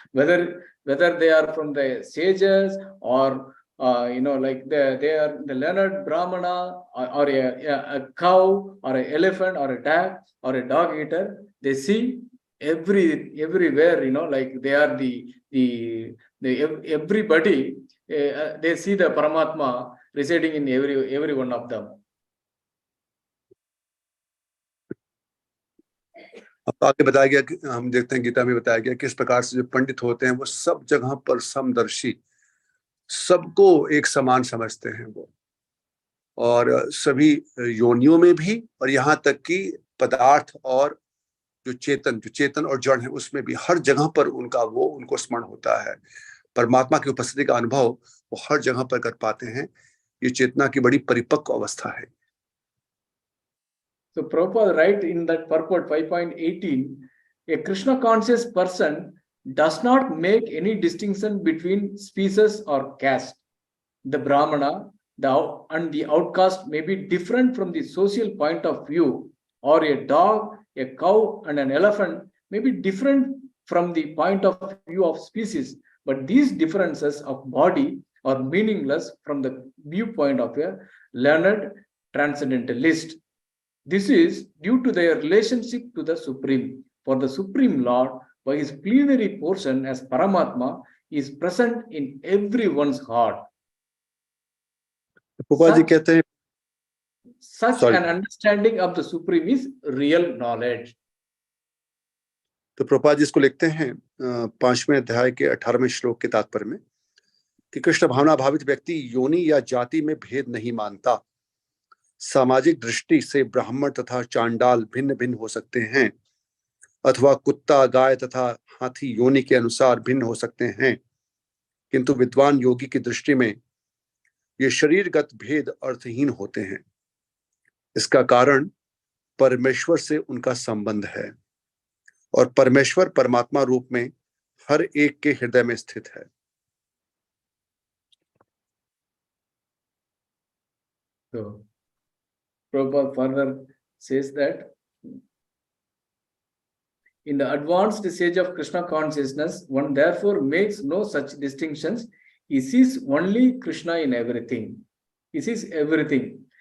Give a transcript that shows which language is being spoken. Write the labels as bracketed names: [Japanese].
[English] Whether they are from the sages or like they are the learned Brahmana or a cow or an elephant or a dog or a dog eater, they see everywhere, like they are the everybody, they see the Paramatma residing in every one of them. [Hindi] अब आगे बताया गया कि हम देखते हैं गीता में बताया गया किस प्रकार से जो पंडित होते हैं वो सब जगह पर समदर्शी, सबको एक समान समझते हैं वो, और सभी योनियों में भी, और यहाँ तक कि पदार्थ और जो चेतन और जड़ है उसमें भी, हर जगह पर उनको स्मरण होता है। परमात्मा की उपस्थिति का अनुभव वो हर जगह पर कर पाते हैं। ये चेतना की बड़ी परिपक्व अवस्था है। [English] So Prabhupada write in that purport 5.18, a Krishna conscious person does not make any distinction between species or caste. The Brahmana and the outcast may be different from the social point of view, or a dog, a cow, and an elephant may be different from the point of view of species, but these differences of body are meaningless from the viewpoint of a learned transcendentalist. This is due to their relationship to the Supreme. For the Supreme Lord, by his plenary portion as Paramatma, is present in everyone's heart. Such an understanding of the Supreme is real knowledge. [Hindi] तो प्रभुपाद जी इसको लिखते हैं 5वें अध्याय के 18वें श्लोक के तात्पर्य में कि कृष्ण भावना भावित व्यक्ति योनि या जाति में भेद नहीं मानता। सामाजिक दृष्टि से ब्राह्मण तथा चांडाल भिन्न भिन्न हो सकते हैं, अथवा कुत्ता, गाय तथा हाथी योनि के अनुसार भिन्न हो सकते हैं, किंतु विद्वान योगी की दृष्टि में ये शरीरगत भेद अर्थहीन होते हैं। इसका कारण परमेश्वर से उनका संबंध है, और परमेश्वर परमात्मा रूप में हर एक के हृदय में स्थित है। [English] So Prabhupada further says that in the advanced stage of Krishna consciousness, one therefore makes no such distinctions. He sees only Krishna in everything. He sees everything.